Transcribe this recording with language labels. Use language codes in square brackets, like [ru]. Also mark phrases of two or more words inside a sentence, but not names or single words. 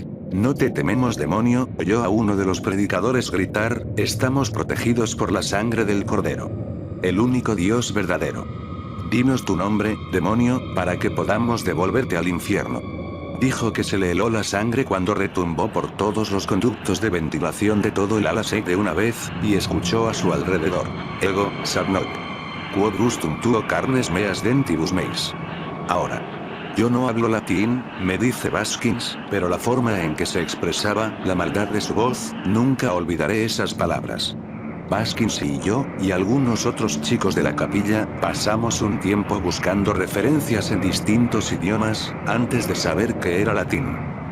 [es] No te tememos, demonio, oyó a uno de los predicadores gritar, estamos protegidos por la sangre del Cordero. El único Dios verdadero. Dinos tu nombre, demonio, para que podamos devolverte al infierno. Dijo que se le heló la sangre cuando retumbó por todos los conductos de ventilación de todo el ala SEC de una vez, y escuchó a su alrededor. [la] Ego, Sarnot. Quod gustum tuo carnes meas dentibus meis. [es] Ahora. Yo no hablo latín, me dice Baskins, pero la forma en que se expresaba, la maldad de su voz, nunca olvidaré esas palabras. Baskins y yo, y algunos otros chicos de la capilla, pasamos un tiempo buscando referencias en distintos idiomas, antes de saber que era latín.